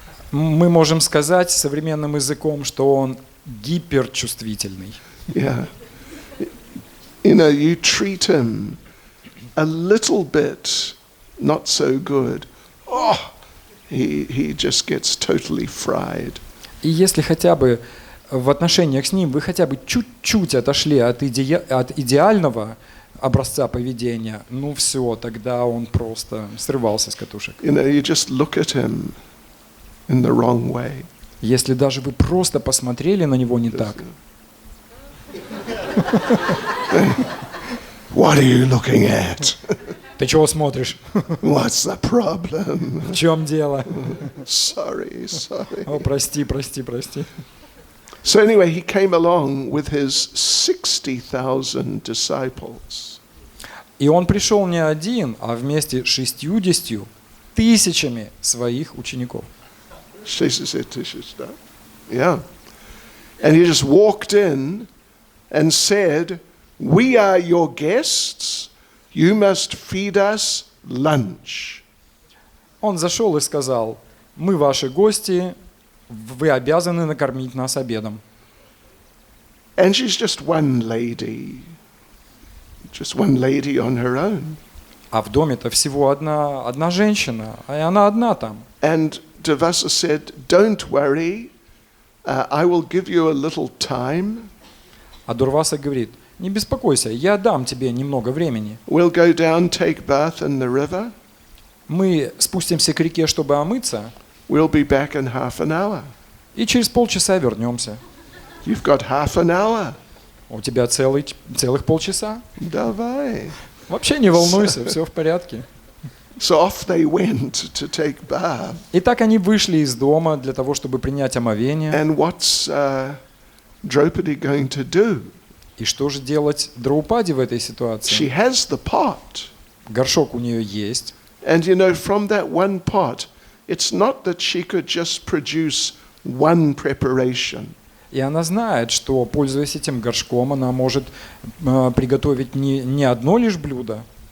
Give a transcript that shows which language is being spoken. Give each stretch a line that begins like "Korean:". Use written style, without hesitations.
Russian: Мы можем сказать современным языком, что он гиперчувствительный.
English: Yeah. You know, you treat him a little bit not so good. Oh, he just gets totally fried.
Russian: И если хотя бы в отношениях с ним вы хотя бы чуть-чуть отошли от идеального образца поведения, ну все, тогда он просто срывался с катушек.
English: You know, you just look at him in the wrong way.
Russian: Если даже вы просто посмотрели на него не так.
English: What are you looking at?
Russian: Ты чего смотришь?
English: What's the problem?
Russian: В чем дело?
English: Sorry.
Russian: О, прости.
English: So anyway, he came along with his 60,000 disciples.
Russian: И он пришел не один, а вместе с 60 тысячами своих учеников. 60 тысяч, да? Yeah.
English: And he just walked in and said, "We are your guests. You must feed us lunch."
Russian: Он зашел и сказал: мы ваши гости, вы обязаны накормить нас обедом.
English: And she's just one lady on her own.
Russian: А в доме-то всего одна женщина, и она одна там.
English: And Devasa said, "Don't worry, I will give you a little time.
Russian: А Дурваса говорит: не беспокойся, я дам тебе немного времени.
English: We'll go down, take bath in the river.
Russian: Мы спустимся к реке, чтобы омыться,
English: We'll be back in half an hour."
Russian: и через полчаса вернемся.
English: You've got half an hour.
Russian: У тебя целых полчаса. Давай. Вообще не волнуйся, все в порядке.
English: So off they went to take bath.
Russian: И так они вышли из дома для того, чтобы принять омовение.
English: And what's Draupadi going to do?
Russian: И что же делать Драупади в этой ситуации?
English: She has the pot.
Russian: Горшок у нее есть.
English: And you know, from that one pot, it's not that she could just produce one preparation.
Russian: И она знает, что, пользуясь этим горшком, она может приготовить не одно лишь блюдо.